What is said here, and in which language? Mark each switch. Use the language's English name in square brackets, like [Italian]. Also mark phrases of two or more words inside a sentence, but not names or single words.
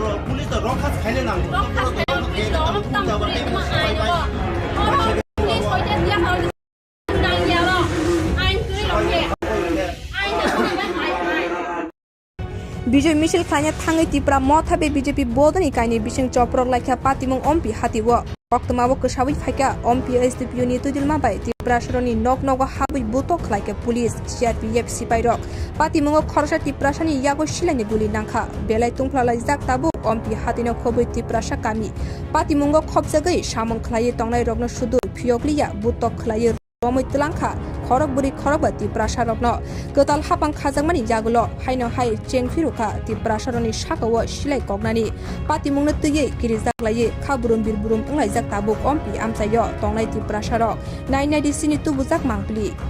[Kok Borok] বিজয় মিছিল খাইনে থাঙै তিপ্রা মথাবে বিজেপি বদনি কাইনি বিসিং চপ্রক লাইখা পাতিমুং অম্পি হাতিও বক্তমাবো কসাবৈ ফাইকা অম্পি এসডিপিও নি তুদিলमा बाय तिप्रा सरनि नक नग हाबै बुतो खलाइका पुलिस सीआरपीएफ सिपाइरक पातिमुंग खरसा तिप्रासानि यागो सिलाइनि गुलि नांखा बेलाय तुंफ्लालाय जाक्ताबो अम्पि हातिनो खबै तिप्रासा कामि पातिमुंग खबजागै सामं खलाय तंनाय रगनो सुदुर फियगलिया बुतो खलाय रमै तलांखा खरक बुरि खरक तिप्रासा रगनो गताल हापां खाजांमानि जागुलो हाइनो हाइ चेंफिरुखा तिप्रासा रनि साकाव सिलाइ कगनानि पातिमुंनो तयै गिरिजाक्लायै खाबुरुम बिरबुरुम तंलाय जाक्ताबो अम्पि आमसायो तंनाय तिप्रासा रक नाइनाय दिसिनि तुबुजाक मांगलि